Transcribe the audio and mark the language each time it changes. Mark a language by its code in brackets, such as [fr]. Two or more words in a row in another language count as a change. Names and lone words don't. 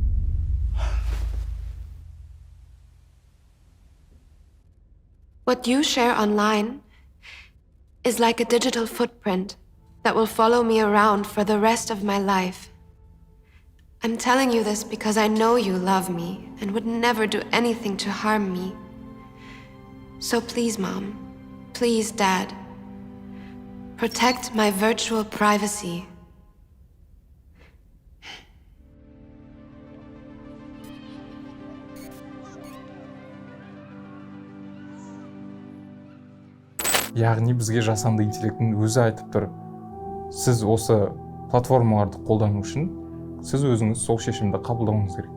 [en] What you share online is like a digital footprint that will follow me around for the rest of my life. I'm telling you this because I know you love me and would never do anything to harm me. So please, Mom, please, Dad, protect my virtual privacy. [kk] Яғни бізге жасанды интеллекттің өзі айтып тұр. Сіз осы платформаларды қолдану үшін сіз өзіңіз сол шешімді қабылдауыңыз керек.